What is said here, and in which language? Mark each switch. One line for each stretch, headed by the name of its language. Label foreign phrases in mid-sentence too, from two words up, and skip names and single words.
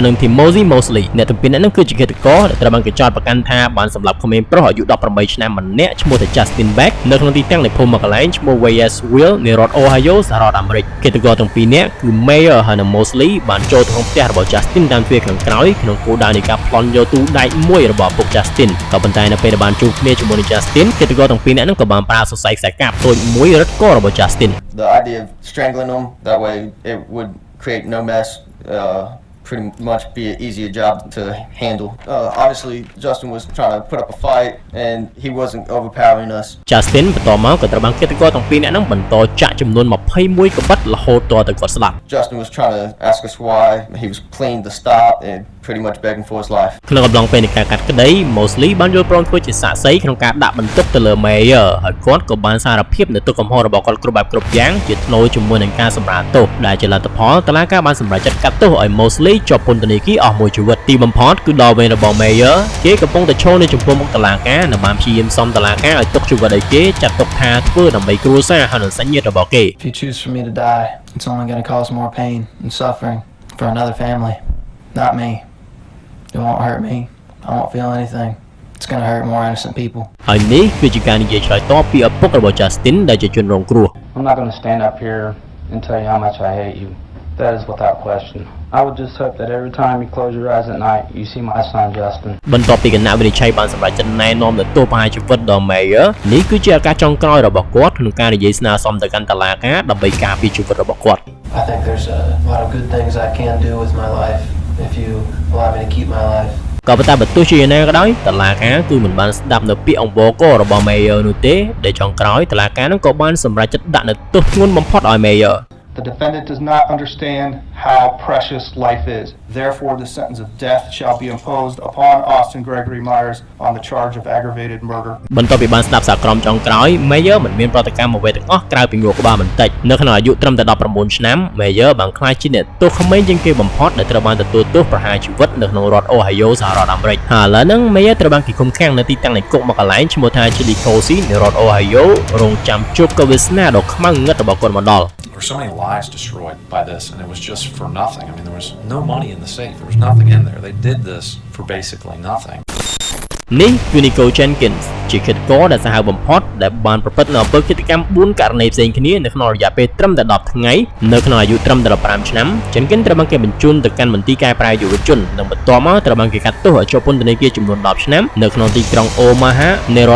Khmer: នឹង Timothy Mosley អ្នកទាំងពីរនាក់ហ្នឹងគឺជាឃាតករដែលត្រូវបានគេចោទប្រកាន់ថាបានសម្លាប់ក្មេងប្រុសអាយុ18ឆ្នាំម្នាក់ឈ្មោះថា Justin Beck នៅក្នុងទីតាំងនៃភូមិមួយកន្លែងឈ្មោះ Waynesville នៃរដ្ឋ Ohio សហរដ្ឋអាមេរិកឃាតករទាំងពីរនាក់គឺ Mayer ហើយនិង Mosley បានចូលទៅក្នុងផ្ទះរបស់ Justin តាមទ្វារខាងក្រោយក្នុងគោលដៅនៃការប្លន់យកទូដែកមួយរបស់ពុក Justin ក៏ប៉ុន្តែនៅពេលដែលបានជួបគ្នាជាមួយនឹង Justin ឃាតករទាំងពីរនាក់ហ្នឹងក៏បានប្រើសរសៃខ្សែកាបតូចមួយរឹតករបស់ Justin
English: The idea of strangling them that way it would create no mess pretty much be an easier job to handle. Obviously, Justin was trying to put up a fight, and he wasn't overpowering us.
Khmer: Justin បន្តមកក៏ត្រូវបានឃាតករទាំងពីរនាក់ហ្នឹងបន្តចាក់ចំនួន21ក្បិតរហូតដល់ទៅគាត់ស្លាប់
English: Justin was trying to ask us why. He was pleading to stop and pretty much begging for his life.
Khmer: ក្នុងកំឡុងពេលនៃការកាត់ក្តី Mosley បានយល់ព្រមធ្វើជាសាក្សីក្នុងការដាក់បន្ទុកទៅលើ Mayer ហើយគាត់ក៏បានសារភាពនៅទុកកំហុសរបស់គាត់គ្រប់បែបគ្រប់យ៉ាងជាថ្នូរជាមួយនឹងការសម្រាលទោសដែលជាលទ្ធផលតុលាការបានសម្រេចចិត្តកាត់ទោសឲ្យ Mosley ជាប់ពន្ធនាគារអស់មួយជីវិតទីបំផុតគឺដល់វេនរបស់ Mayer គេកំពុងតែឈរនៅចំពោះមុខតុលាការនិងបានព្យាយាមសុំតុលាការឲ្យទុកជីវិតឲ្យគេចាត់ទុកថាធ្វើដើម្បីគ្រួសារហើយនិងសាច់ញាតិរបស់គេ
English: If you choose for me to die, it's only going to cause more pain and suffering for another family, not me. It won't hurt me. I won't feel anything. It's going to hurt more innocent people.
Khmer: ហើយនេះគឺជាការនិយាយឆ្លើយតបពីឪពុករបស់ Justin ដែលជាជនរងគ្រោះ
English: I'm not going to stand up here and tell you how much I hate you. That is without question. I would just hope that every time you close your eyes at night, you see my son Justin.
Khmer: បន្ទាប់ពីគណៈវិនិច្ឆ័យបានសម្រេចចិត្តណែនាំទោសប្រហារជីវិតដល់ Mayer នេះគឺជាឱកាសចុងក្រោយរបស់គាត់ក្នុងការនិយាយស្នើសុំទៅកាន់តុលាការដើម្បីការពារជីវិតរបស់គាត់
English: I think there's a lot of good things I can do with my life if you allow me to keep my life.
Khmer: ក៏ប៉ុន្តែបើទោះជាយ៉ាងណាក៏ដោយតុលាការគឺមិនបានស្ដាប់នៅពាក្យអង្វរកររបស់ Mayer នោះទេដែលចុងក្រោយតុលាការនឹងក៏បានសម្រេចចិត្តដាក់នៅទោសធ្ងន់បំផុតឲ្យ Mayer
English: The defendant does not understand how precious life is. Therefore, the sentence of death shall be imposed upon Austin Gregory Myers on the charge of aggravated murder.
Khmer: បន្ទាប់ពីបានស្ដាប់សារក្រមចុងក្រោយ Mayer មិនមានប្រតិកម្មអ្វីទាំងអស់ក្រៅពីងក់ក្បាលបន្តិចនៅក្នុងអាយុត្រឹមតែ19ឆ្នាំ Mayer បានក្លាយជាអ្នកទោសក្មេងជាងគេបំផុតដែលត្រូវបានទទួលទោសប្រហារជីវិតនៅក្នុងរដ្ឋ Ohio សហរដ្ឋអាមេរិកហើយឥឡូវហ្នឹង Mayer ត្រូវបានគេឃុំឃាំងនៅទីតាំងនៃគុកមួយកន្លែងឈ្មោះថា Chillicothe នៃរដ្ឋ Ohio រងចាំជួបកវាសនាដ៏ខ្មៅងងឹតរបស់គាត់មកដល់
English: There were so many lives destroyed by this, and it was just for nothing. I mean, there was no money in the safe. There was nothing in there. They did this for basically nothing.
Khmer: នេះគឺ Nico Jenkins ជាគិតកោដែលសាហាវបំផុតដែលបានប្រព្រឹត្តនៅអំពើឃាតកម្ម4ករណីផ្សេងគ្នានៅក្នុងរយៈពេលត្រឹមតែ10ថ្ងៃនៅក្នុងអាយុត្រឹមតែ15ឆ្នាំ Jenkins ត្រូវបានគេបញ្ជូនទៅកាន់មន្ទីរកែប្រែយុវជននិងបន្ទាប់មកត្រូវបានគេកាត់ទោសឲ្យជាប់ពន្ធនាគារចំនួន10ឆ្នាំនៅក្នុងទីក្រុង Omaha នៃរដ្ឋ